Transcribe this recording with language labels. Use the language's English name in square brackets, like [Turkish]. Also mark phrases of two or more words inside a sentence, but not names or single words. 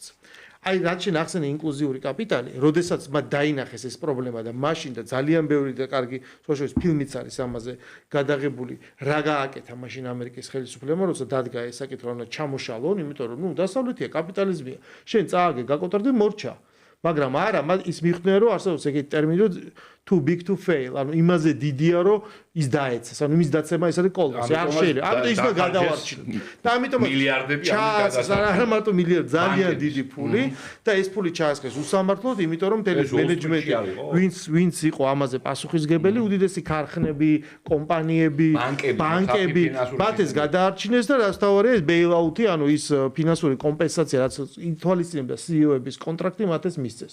[Georgian] აი, რაც შენახსენე ინკლუზიური კაპიტალი, როდესაც მათ დაინახეს ეს პრობლემა და მაშინ და ძალიან ბევრი და კარგი სოციალისტ ფილმიც არის ამაზე გადაღებული, რა გააკეთა მაშინ ამერიკის ხელისუფლებამ, როცა დადგა ეს საკითხი, რომ ჩამოშალონ, იმიტომ რომ დასავლეთია კაპიტალიზმია. შენ წააგე, გაკოტრდი, მორჩა. მაგრამ არა, ის მიხვდნენ, რომ არსებობს ეგეთი ტერმინი, რომ [English] too big to fail. [Georgian] ანუ იმაზე დიდია, რომ ის დაეცეს. ანუ იმის დაცემა ეს არის კოლოსი. არ შეიძლება. ამიტომ ის გადავარჩინოთ. და ამიტომ მილიარდები ჩაასხეს, არა მარტო მილიარდი, ძალიან დიდი ფული და ეს ფული ჩაასხეს უსამართლოდ, იმიტომ რომ მთელი მენეჯმენტი ვინც იყო ამაზე პასუხისგებელი, უდიდესი ქარხნები, კომპანიები, ბანკები, მათ ეს გადაარჩინეს და რასთავარია ეს ბეილაუთი, ანუ ის ფინანსური კომპენსაცია, რაც ითვალისწინებდა CEO-ების კონტრაქტი მათ ეს მისცეს.